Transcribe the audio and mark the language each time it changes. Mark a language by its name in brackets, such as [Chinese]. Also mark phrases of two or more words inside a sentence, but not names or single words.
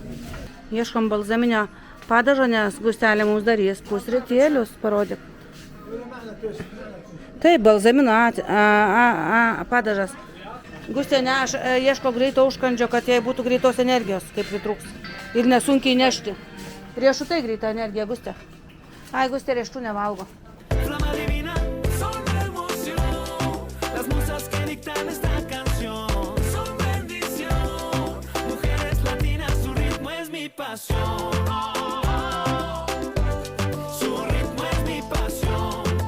[Lithuanian] Ieškom balzaminio padažo, nes Gustelė mums darys pusrytėlius, parodyk. Taip, balzamino padažas. Gustė ieško greito užkandžio, kad jai būtų greitos energijos, kaip pritrūks. Ir nesunkiai nešti. Riešutai greita energija, Gustė. Gustė riešutų nevalgo. [Spanish] Flama divina, son emoción. Las musas que dictan esta canción son bendición. Mujeres latinas, su ritmo es mi pasión. Su ritmo es mi pasión.